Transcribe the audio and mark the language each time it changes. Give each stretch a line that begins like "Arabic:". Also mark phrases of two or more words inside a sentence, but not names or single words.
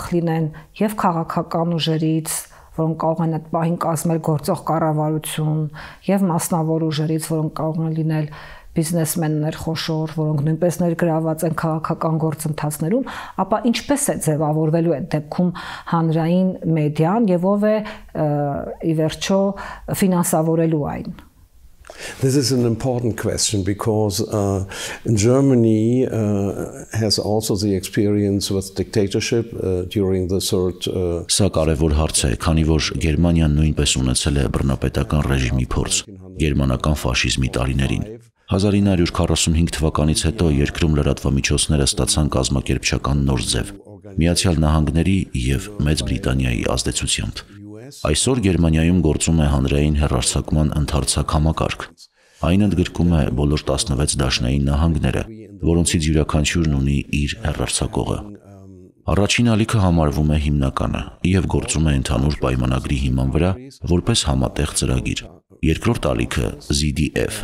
Armenian: լինեն եւ քաղաքական ուժերից, որոնք կարող են այդ պահին կազմել գործող կառավարություն, եւ մասնավոր ուժերից, որոնք կարող են լինել բիզնեսմեններ խոշոր, որոնք նույնպես ներգրաված են քաղաքական գործընթացներում, ապա ինչպես է ձևավորվելու այդ դեպքում հանրային մեդիան եւ ով է ի վերջո ֆինանսավորելու այն։
English: This is an important question because Germany has also the experience with dictatorship during the third.
Armenian: Սա կարևոր հարց է, քանի որ Գերմանիան նույնպես ունեցել է բռնապետական ռեժիմի փորձ գերմանական ֆաշիզմի տարիներին։ 1945 թվականից հետո երկրում լրատվամիջոցները ստացան կազմակերպչական նոր ձև՝ Միացյալ Նահանգների եւ Մեծ Բրիտանիայի ազդեցությամբ։ Այսօր Գերմանիայում գործում է հանրային հեռարձակման ընդարձակ համակարգ։ Այն ընդգրկում է բոլոր 16 դաշնային նահանգները, որոնցից յուրաքանչյուրն ունի իր հեռարձակողը։ Առաջին ալիքը համարվում է հիմնականը եւ գործում է ընդհանուր պայմանագրի հիման վրա որպես համատեղ ծրագիր։ Երկրորդ ալիքը ZDF